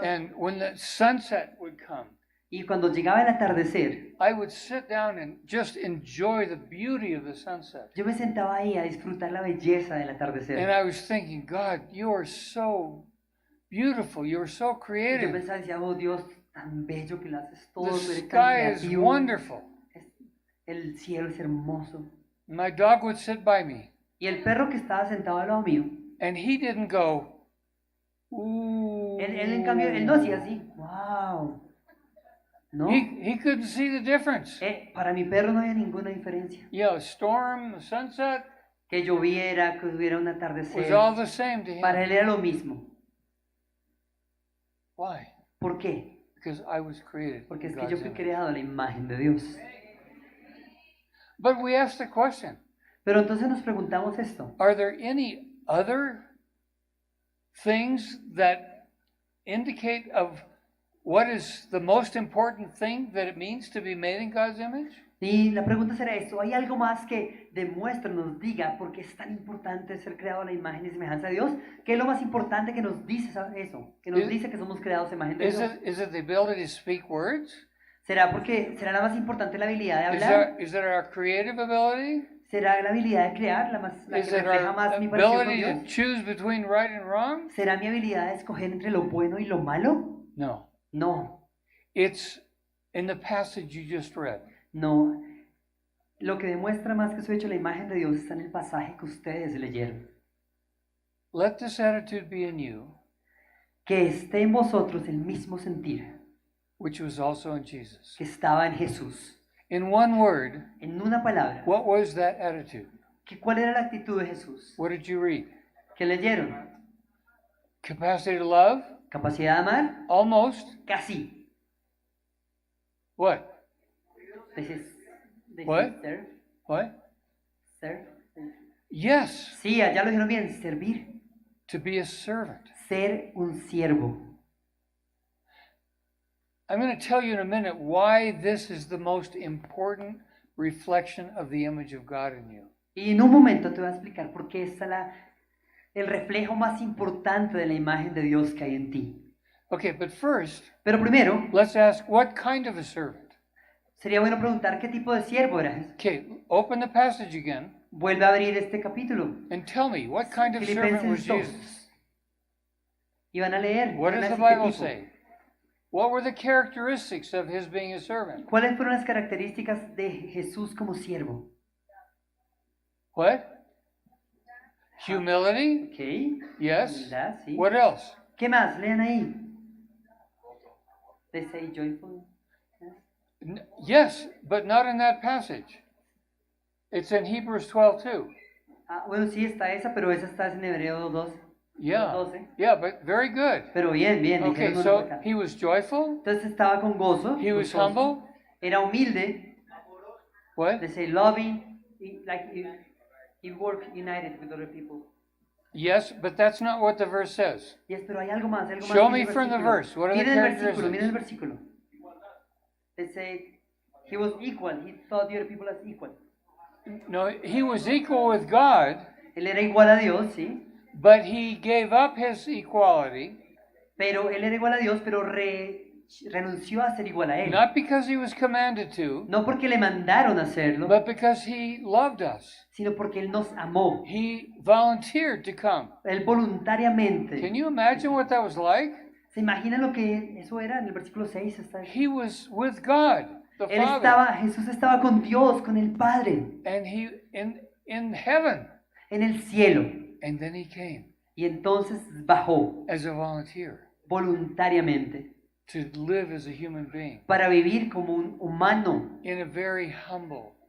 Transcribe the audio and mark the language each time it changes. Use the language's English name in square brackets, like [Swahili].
[English] And when the sunset would come, [Spanish] Y cuando llegaba el atardecer, [English] I would sit down and just enjoy the beauty of the sunset. [Spanish] yo me sentaba ahí a disfrutar la belleza del [English] And [Spanish] atardecer. [English] I was thinking, God, you are so beautiful. You are so [Spanish] Y yo [English] creative. [Spanish] pensaba, decía, oh Dios, tan bello que lo haces todo, [English] The [Spanish] tú eres tan [English] sky is [Spanish] creativo. [English] wonderful. [Spanish] El cielo es hermoso. [English] My dog would sit by me, [Spanish] Y el perro que estaba sentado al lado mío, [English] and he didn't go, ooh. [Spanish] él en cambio, él no hacía así, wow. No, [English] He couldn't see the difference. [Spanish] para mi perro no había ninguna diferencia. [English] You know, storm, sunset [Spanish] Que lloviera, que hubiera un [English] was [Spanish] atardecer, [English] all the same to [Spanish] para [English] him. [Spanish] él era lo mismo. [English] Why? [Spanish] ¿Por qué? [English] Because I was created [Spanish] Porque [English] in [Spanish] es que yo [English] God's [Spanish] fui [English] image. [Spanish] creado a la imagen de Dios. [English] But we asked the question, [Spanish] Pero entonces nos preguntamos esto. [English] are there any other things that indicate of what is the most important thing that it means to be made in God's image? [Spanish] Y la pregunta será esto, ¿hay algo más que demuestre, nos diga por qué es tan importante ser creado a la imagen y semejanza de Dios? ¿Qué es lo más importante que nos dice eso? Que nos dice que somos creados a imagen de Dios. [English] Is it the ability to speak words? [Spanish] ¿Será la más importante la habilidad de hablar? [English] Is it our creative ability? [Spanish] ¿Será la habilidad de crear la [English] Is [Spanish] que [English] it [Spanish] refleja [English] our [Spanish] más mi parecido con [English] ability to [Spanish] Dios? [English] choose between right and wrong? [Spanish] ¿Será mi habilidad de escoger entre lo bueno y lo malo? [English] No. [Spanish] No, [English] It's in the passage you just read. [Spanish] no. Lo que demuestra más que soy hecho a la imagen de Dios está en el pasaje que ustedes leyeron. [English] Let this attitude be in you, [Spanish] Que esté en vosotros el mismo sentir [English] which was also in Jesus. [Spanish] que estaba en Jesús. [English] In one word, [Spanish] En una palabra, [English] what was that attitude? [Spanish] ¿cuál era la actitud de Jesús? [English] What did you read? [Spanish] ¿Qué leyeron? [English] Capacity to love? [Spanish] ¿Capacidad de amar? [English] Almost. [Spanish] Casi. [English] What? This is What? serve. What? Serve. Yes, [Spanish] Sí, allá lo dijeron bien, servir. [English] to be a servant. [Spanish] Ser un siervo. [English] I'm going to tell you in a minute why this is the most important reflection of the image of God in you. [Spanish] Y en un momento te voy a explicar por qué es el reflejo más importante de la imagen de Dios que hay en ti. [English] Okay, but first, [Spanish] Pero primero, [English] let's ask what kind of a servant? [Spanish] sería bueno preguntar qué tipo de siervo eras. [English] Okay, open the passage again [Spanish] Vuelve a abrir este capítulo. [English] and tell me what kind of servant was [Spanish] Filipenses 2. [English] Jesus? [Spanish] Y van a leer. [English] What [Spanish] van a [English] does the [Spanish] decir qué [English] Bible [Spanish] tipo. [English] say? What were the characteristics of his being a servant? [Spanish] ¿Cuáles fueron las características de Jesús como siervo? [English] What? Humility? Ok. Yes. [Spanish] Humildad, sí. [English] What else? [Spanish] ¿Qué más? Lean ahí. [English] They say joyful. Yes, but not in that passage. It's in Hebrews 12 too. [Spanish] Ah, bueno, sí está esa, pero esa está en Hebreo 2. [English] Yeah. 12. Yeah, but very good. [Spanish] Pero bien, bien. [English] Okay, [Spanish] dijeron una [English] so [Spanish] por acá. [English] he was joyful. [Spanish] Entonces estaba con gozo. [English] He was [Spanish] gozoso, [English] humble. [Spanish] Era humilde. [English] What? They say loving. Like he worked united with other people. Yes, but that's not what the verse says. [Spanish] Yes, pero hay algo más. [English] Show [Spanish] que [English] me [Spanish] el [English] from the [Spanish] versículo. [English] verse. What are the [Spanish] Miren el versículo, [English] characteristics? [Spanish] miren el versículo. [English] They say he was equal. He thought the other people as equal. No, he was equal with God, [Spanish] Él era igual a Dios, sí. [English] but he gave up his equality, [Spanish] Pero él era igual a Dios, pero renunció a ser igual a él. [English] not because he was commanded to, [Spanish] No porque le mandaron a hacerlo, [English] but because he loved us. [Spanish] sino porque él nos amó. [English] He volunteered to come. [Spanish] Él voluntariamente. [English] Can you imagine what that was like? [Spanish] ¿Se imaginan lo que eso era en el versículo 6? [English] He was with God, the Father, [Spanish] Jesús estaba con Dios, con el Padre, [English] and he in heaven, [Spanish] en el cielo. [English] and then he came [Spanish] Y entonces bajó [English] as a volunteer [Spanish] voluntariamente [English] to live as a human being [Spanish] para vivir como un humano, [English] in a very humble